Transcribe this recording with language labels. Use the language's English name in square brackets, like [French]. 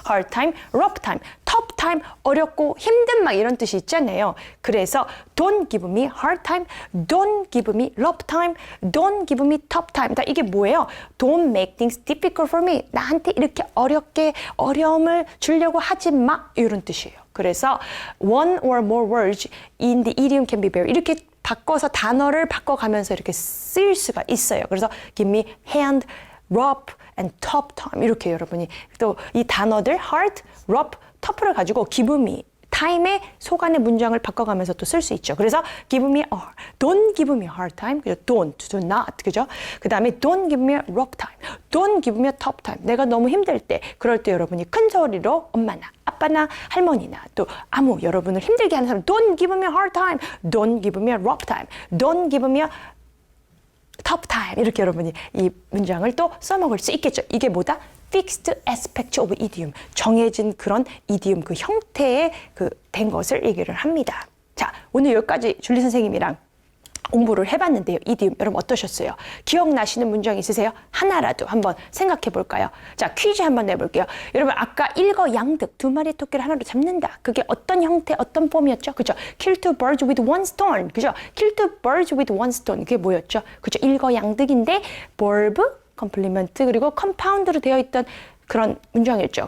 [English] Hard time, rough time, tough time, [Korean] 어렵고 힘든 막 이런 뜻이 있잖아요. 그래서 [English] Don't give me hard time. Don't give me rough time. Don't give me tough time. [Korean] 다 이게 뭐예요? [English] Don't make things difficult for me. [Korean] 나한테 이렇게 어렵게 어려움을 주려고 하지 마. 이런 뜻이에요. [English] 그래서 one or more words in the idiom can be very [Korean] 이렇게 바꿔서 단어를 바꿔가면서 이렇게 쓰일 수가 있어요. 그래서 give me hand, rough, and tough time 이렇게 여러분이 또 이 단어들 hard, rough, tough를 가지고 give me time의 속안의 문장을 바꿔가면서 또 쓸 수 있죠. 그래서 [English] give me a, don't give me a hard time, 그죠? don't, do not, 그죠? 그 다음에 don't give me a rough time, don't give me a tough time. [Korean] 내가 너무 힘들 때, 그럴 때 여러분이 큰 소리로 엄마나 아빠나 할머니나 또 아무 여러분을 힘들게 하는 사람 [English] don't give me a hard time, don't give me a rough time, don't give me a tough time [Korean] 이렇게 여러분이 이 문장을 또 써먹을 수 있겠죠. 이게 뭐다? [English] fixed aspect of idiom. [Korean] 정해진 그런 idiom 그 형태의 된 것을 얘기를 합니다. 자, 오늘 여기까지 줄리 선생님이랑 공부를 해봤는데요. idiom 여러분 어떠셨어요? 기억나시는 문장 있으세요? 하나라도 한번 생각해 볼까요? 자, 퀴즈 한번 내볼게요. 여러분 아까 일거양득 두 마리 토끼를 하나로 잡는다. 그게 어떤 형태, 어떤 폼이었죠? 그죠? [English] Kill two birds with one stone. [Korean] 그죠? [English] Kill two birds with one stone. [Korean] 그게 뭐였죠? 그죠? 일거양득인데 verb, 컴플리먼트 그리고 컴파운드로 되어 있던 그런 문장이었죠.